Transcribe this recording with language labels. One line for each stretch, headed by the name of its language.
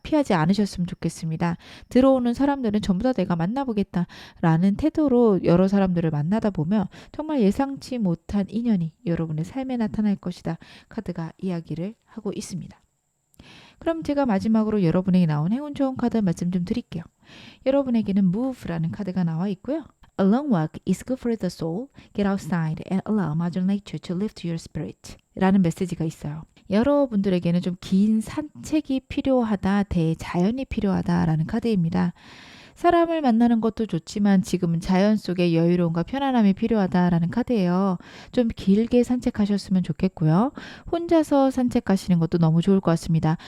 Korean: 피하지 않으셨으면 좋겠습니다. 들어오는 사람들은 전부 다 내가 만나보겠다라는 태도로 여러 사람들을 만나다 보면 정말 예상치 못한 인연이 여러분의 삶에 나타날 것이다. 카드가 이야기를 하고 있습니다. 그럼 제가 마지막으로 여러분에게 나온 행운 좋은 카드 말씀 좀 드릴게요. 여러분에게는 Move라는 카드가 나와 있고요.
English: A long walk is good for the soul. Get outside and allow Mother Nature to lift your spirit.
Korean: 라는 메시지가 있어요. 여러분들에게는 좀 긴 산책이 필요하다, 대자연이 필요하다라는 카드입니다. 사람을 만나는 것도 좋지만 지금은 자연 속의 여유로움과 편안함이 필요하다라는 카드예요. 좀 길게 산책하셨으면 좋겠고요. 혼자서 산책하시는 것도 너무 좋을 것 같습니다.